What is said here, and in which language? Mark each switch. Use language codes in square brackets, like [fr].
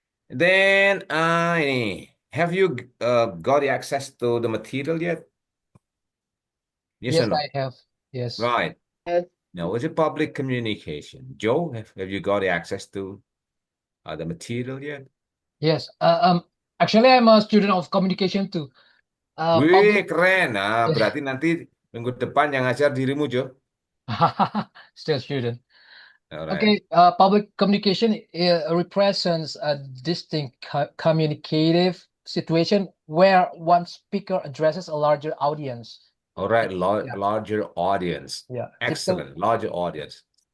[en] Then, have you got the access to the material yet? Yes or Yes, no? I have. Yes. Right. Yes. Now, what's it public communication? Joe, have you got the access to the material yet? Yes. Actually, I'm a student of communication too. Wih, Public. [id] keren. Nah, berarti nanti minggu depan yang ngajar dirimu, Joe. [en] Still student. All right. Okay. Public communication represents a distinct communicative situation where one speaker addresses a larger audience. All right, Yeah. larger audience. Yeah. Excellent, larger audience.